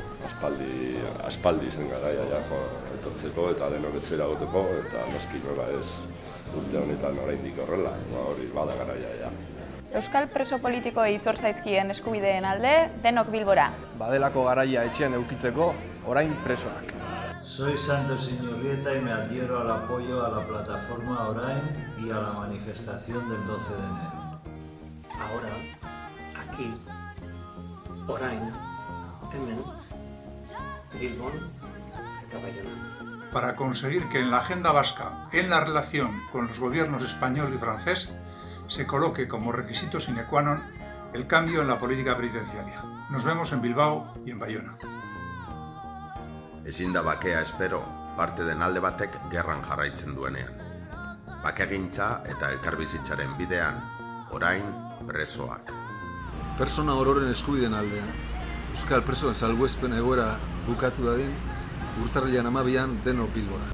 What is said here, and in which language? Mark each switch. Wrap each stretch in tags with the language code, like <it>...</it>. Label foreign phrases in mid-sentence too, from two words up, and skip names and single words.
<eu>Aspaldi zen garaia, etortzeko eta denok etxera goteko, eta noski nola ez urte honetan oraindik horrela, hori bada garaia, Euskal preso politikoei zor zaizkien eskubideen alde, denok Bilbora. Badelako garaia etxean eukitzeko, orain presoak.</eu> <es>Soy Santos Iñurrieta y me adhiero al apoyo a la plataforma Orain y a la manifestación del 12 de enero. Ahora, aquí,</es> <eu>orain, hemen, Bilbon eta Bayona.</eu> <es>Para conseguir que en la agenda vasca, en la relación con los gobiernos español y francés, se coloque como requisito</es> <la>sine qua non</la> <es>el cambio en la política penitenciaria. Nos vemos en Bilbao y en Bayona.</es> <eu>Ezin da bakea espero, parte den alde batek gerran jarraitzen duenean. Bakegintza eta elkarbizitzaren bidean, orain presoak. Persona ororen eskubideen aldean. Euskal presoen salbuespen egoera bukatu dadin, urtarrilaren 12an denok Bilbora.</eu>